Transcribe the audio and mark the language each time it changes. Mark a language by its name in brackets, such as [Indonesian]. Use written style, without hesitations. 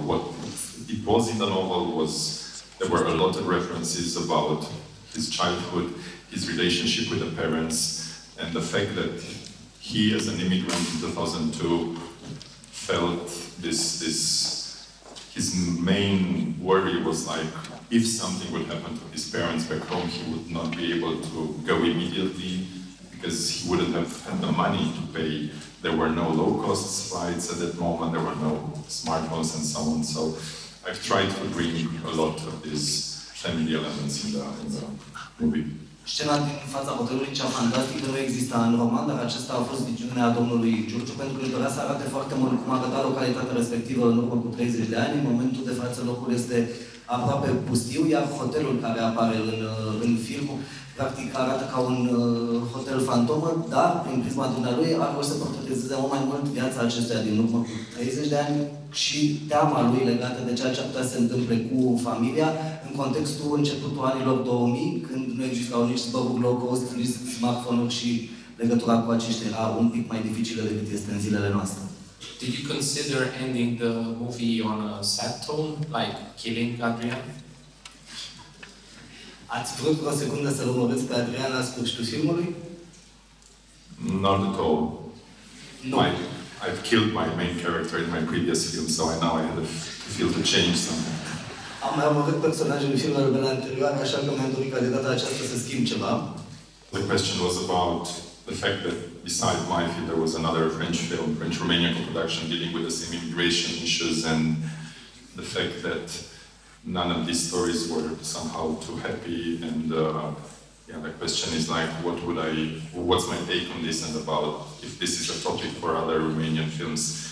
[English] What it was in the novel was, there were a lot of references about his childhood, his relationship with the parents, and the fact that he, as an immigrant in 2002, felt his main worry was like, if something would happen to his parents back home, he would not be able to go immediately because he wouldn't have had the money to pay. There were no low-cost flights at that moment, there were no smartphones and so on. So I've tried to bring a lot of these family elements in the movie. [Romanian] Scena din fața hotelului, cea fantastică, nu exista în roman, dar acesta a fost viziunea domnului Giurgiu, pentru că își dorea să arate foarte mult cum arăta localitatea respectivă în urmă cu 30 de ani. În momentul de față, locul este aproape pustiu, iar hotelul care apare în film, practic arată ca un hotel fantomă, dar, prin prisma dumnealui, ar vrea să portretizeze mult mai mult viața acestuia din urmă cu 30 de ani și teama lui legată de ceea ce ar putea să se întâmple cu familia, în contextul începutul anilor 2000, când nu existau nici zboruri low cost, nici smartphone-uri și legătura cu aceștia era un pic mai dificilă decât este în zilele noastre. [English] Did you consider ending the movie on a sad tone, like killing Adrian? [Romanian] Ați vrut o secundă să-l omorâți pe Adrian la sfârșitul filmului? [English] Not at all. No. I've killed my main character in my previous film, so now I had to feel to change something. [Romanian] Am mai omorât personajul filmelor mele anterioare, așa că mi-am dorit ca de data aceasta să schimb ceva. [English] The question was about the fact that beside my film there was another French film, French-Romanian co-production, dealing with the same immigration issues, and the fact that none of these stories were somehow too happy, and yeah, the question is like, what's my take on this, and about if this is a topic for other Romanian films.